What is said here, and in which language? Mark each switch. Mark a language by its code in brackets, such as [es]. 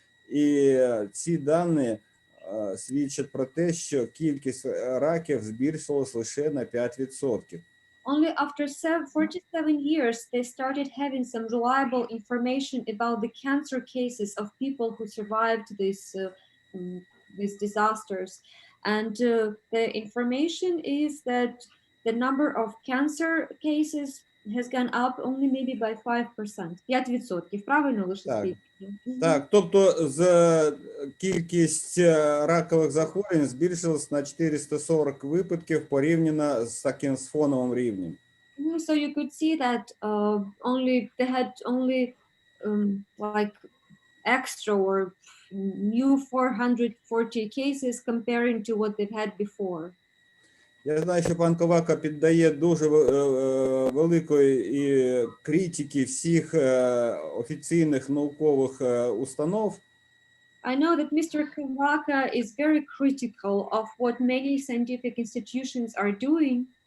[uk] І ці дані свідчать про те, що кількість раків збільшилась лише на 5%. [en] Only after 47 years, they started having some reliable information about the cancer cases of people who survived these disasters. And the information is that the number of cancer cases has gone up only maybe by 5%. [uk] 5%, правильно лише? Так. Так, тобто кількість ракових захворювань збільшилась на 440 випадків порівняно з таким фоновим рівнем. [en] So you could see that they had only like extra or new 440 cases comparing to what they've had before. [uk] Я знаю, що пан Ковака піддає дуже великої критики всіх офіційних наукових установ. [en] I know that Mr. Kawaka is very critical of what many scientific institutions are doing.